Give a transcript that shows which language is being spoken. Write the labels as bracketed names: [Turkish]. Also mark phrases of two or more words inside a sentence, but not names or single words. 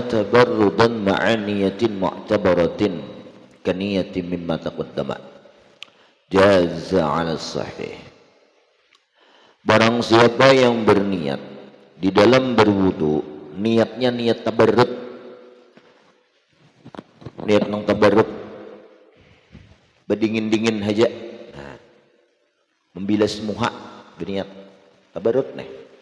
[Arabic] تبردا مع نية معتبرة كنية مما تقدم جاز على الصحيح. [Banjar] Barang siapa yang berniat di dalam berwudu, niatnya niat tabarrud, niat nang tabarrud berdingin-dingin aja, nah, membilas muha berniat tabarrud nih.